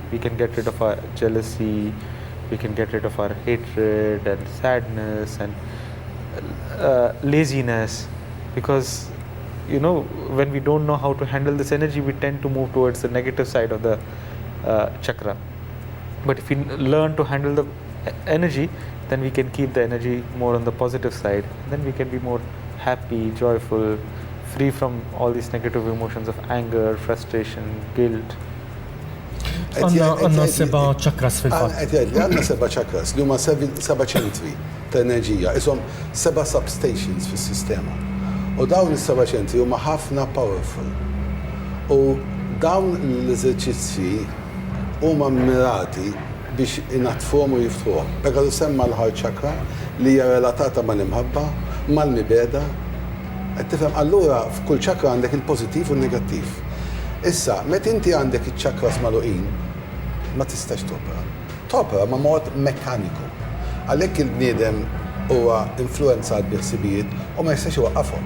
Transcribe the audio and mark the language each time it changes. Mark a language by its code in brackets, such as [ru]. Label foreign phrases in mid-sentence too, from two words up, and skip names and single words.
[en] We can get rid of our jealousy, we can get rid of our hatred and sadness and laziness, because when we don't know how to handle this energy, we tend to move towards the negative side of the chakra. But if we learn to handle the energy, then we can keep the energy more on the positive side. Then we can be more happy, joyful, free from all these negative emotions of anger, frustration, guilt. [mt] Għanna 7 chakras fil-fatt. Għanna 7 chakras li huma 7 ċentri ta' enerġija, isom 7 substations fis-sistema. U dawn is-7 ċentri huma ħafna powerful. U dawn l-eżerċizzi huma mirati biex inatfuhom u jiftuhom. Pegalu semma l- [en] heart chakra [mt] li hija relatata mal-imħabba, mal-mibeda. Qed tifhem, allura f'kull ċakra għandek il-pożittiv u n-negattiv. Issa, meta inti għandek iċ-ċakras magħluqin, ma tistax topra. Topra ma' mod mekkaniku. Għalhekk il-bniedem huwa influenzat bil-ħsibijiet u ma jistax iwaqqafhom.